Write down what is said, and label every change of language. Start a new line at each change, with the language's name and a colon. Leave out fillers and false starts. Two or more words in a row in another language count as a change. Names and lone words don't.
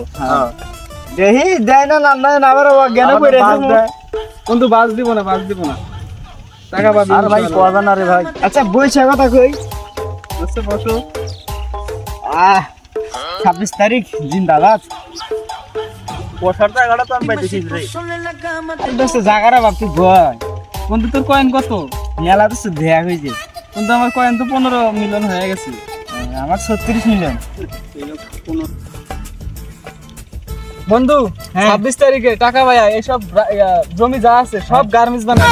Bangla: হ্যাঁ দেহি দেয় না আবার জ্ঞান করে কিন্তু বাস দিব না, টাকা পাবি। আর ভাই পাবা না রে ভাই। আচ্ছা বইছে কথা কই, আচ্ছা বসো। 26 তারিখ জিন্দাবাদ। পোশার জায়গাটা তো আমি পাইতেছি রে।
Spanish: Sola en la cama te
Bangla: দোস্ত জায়গাটা ভাবছি ভয়, বন্ধু তোর কয়েন কত? মেলা তো দেয়া হয়েছে, কিন্তু আমার কয়েন তো 15 মিলিয়ন হয়ে গেছে। আমার 36 মিলিয়ন। বন্ধু হ্যাঁ। 26 তারিখে টাকা ভাইয়া এইসব জমি যা আছে সব গার্মেন্টস বানাবে।